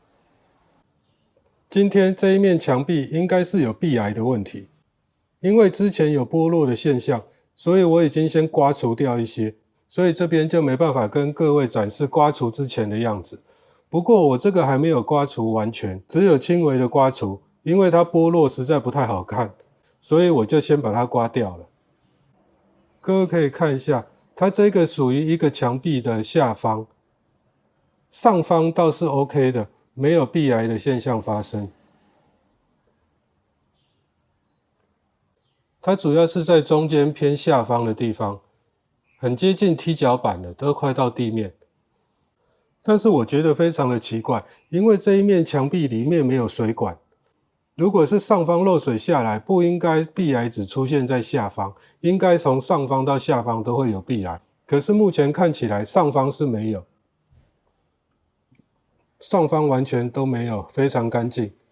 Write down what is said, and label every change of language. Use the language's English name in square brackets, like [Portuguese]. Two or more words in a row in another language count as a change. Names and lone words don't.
[Chinese] 今天這一面牆壁應該是有壁癌的問題，因為之前有剝落的現象，所以我已經先刮除掉一些，所以這邊就沒辦法跟各位展示刮除之前的樣子。不過我這個還沒有刮除完全，只有輕微的刮除。因為它剝落實在不太好看，所以我就先把它刮掉了。各位可以看一下，它這個屬於一個牆壁的下方，上方倒是 OK 的，沒有壁癌的現象發生。它主要是在中間偏下方的地方，很接近踢腳板了，都快到地面。但是我覺得非常的奇怪，因為這一面牆壁裡面沒有水管。如果是上方漏水下來，不應該壁癌只出現在下方，應該從上方到下方都會有壁癌。可是目前看起來上方是沒有，上方完全都沒有，非常乾淨。